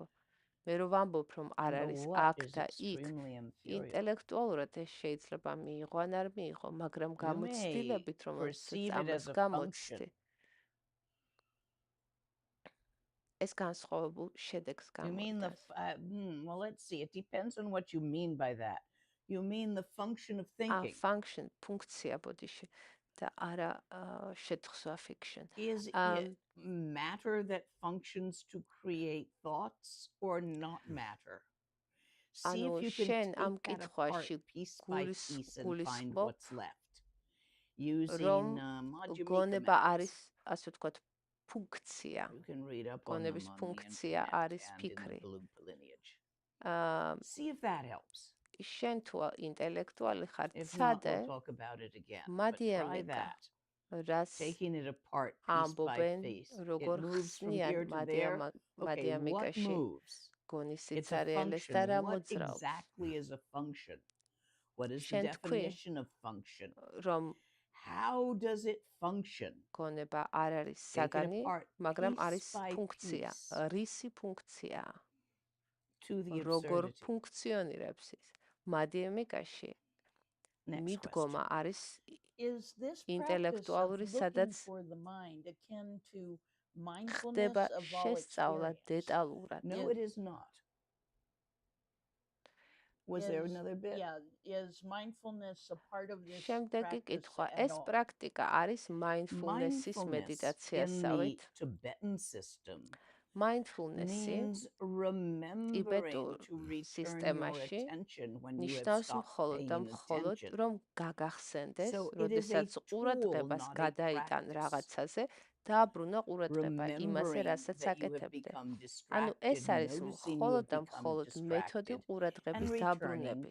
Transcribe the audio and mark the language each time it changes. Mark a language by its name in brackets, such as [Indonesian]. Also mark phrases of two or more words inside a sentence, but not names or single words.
[Georgian] მე რომ ვამბობ, რომ არ არის აქ და იქ, ინტელექტუალურად ეს შეიძლება მიიღო, ან არ მიიღო, მაგრამ გამოცდილებით, რომელსაც ამას გამოცდი, ეს განსხვავებულ შედეგს გამოდის. [English] Well, let's see. It depends on what you mean by that. You mean the function of thinking. Function, [Georgian] ფუნქცია ბოდიში და არა შეთხსვა fiction. [English] Is it matter that functions to create thoughts or not matter? See if you can take that apart piece by piece and find what's left. Using [Georgian] გონება არის, ასე ვთქვათ, ფუნქცია. [English] You can read up on [Georgian] გონების ფუნქცია არის ფიქრი. [English] See if that helps. [Georgian] შენ თუ ინტელექტუალი ხარ, ცადე, მადიამიკა, რას ამბობენ, როგორ ხსნიან მადიამიკაში გონის სიცარიელეს და რა მოძრაობს. შენ თქვი, რომ [English] how does it function? [Georgian] გონება არ არის საგანი, მაგრამ არის ფუნქცია, რისი ფუნქცია? როგორ ფუნქციონირებს ის? მადიამიკაში მიდგომა არის ინტელექტუალური, სადაც ხდება შესწავლა დეტალურად. [English] No, it is not. Was there another bit? Yeah, is mindfulness a part of this [Georgian] შემდეგი კითხვა, ეს პრაქტიკა არის mindfulness-ის მედიტაციასავით? [English] Tibetan system. [Georgian] Mindfulness ტიბეტურ სისტემაში ნიშნავს მხოლოდ და მხოლოდ, რომ გაგახსენდეს, როდესაც ყურადღებას გადაიტან რაღაცაზე, დააბრუნა ყურადღება იმაზე, რასაც აკეთებდე. ანუ ეს არის მხოლოდ და მხოლოდ მეთოდი ყურადღების დაბრუნების.